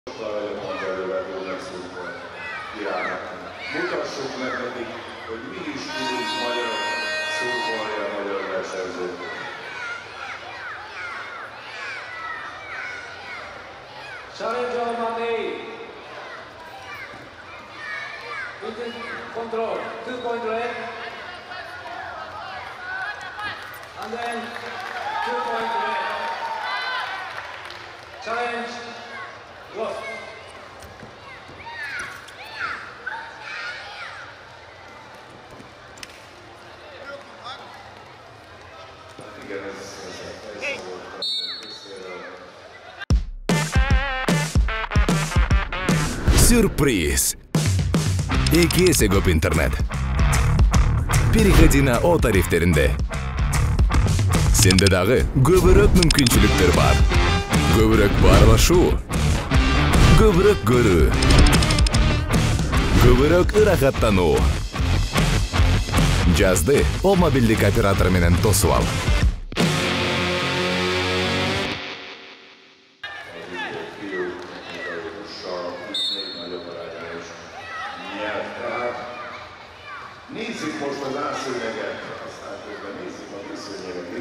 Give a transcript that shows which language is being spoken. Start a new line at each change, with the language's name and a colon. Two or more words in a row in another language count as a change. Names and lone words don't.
Hungarian: Mutassuk meg nekik, hogy mi is tudunk magyarok szurkolni a magyar versenyzőknek.
English: Challenge on Monday. Control, 2-point red. And then 2-point red. Challenge, lost.
Hungarian: Igen, ez volt a részéről.
Kyrgyz: Сюрприз! Экесе көп интернет.
Russian: Переходи на О тарифтеринде.
Kyrgyz: Сенде дагы көбүрөөк мүмкүнчүлүктөр бар. Көбүрөөк баарлашуу. Көбүрөөк көрүү. Көбүрөөк ырахаттануу. Жазды О мобилдик оператор менен тосуп ал.
Hungarian: Nézzük most az átszőnyeget, aztán közben nézzük a visszőnyeget is.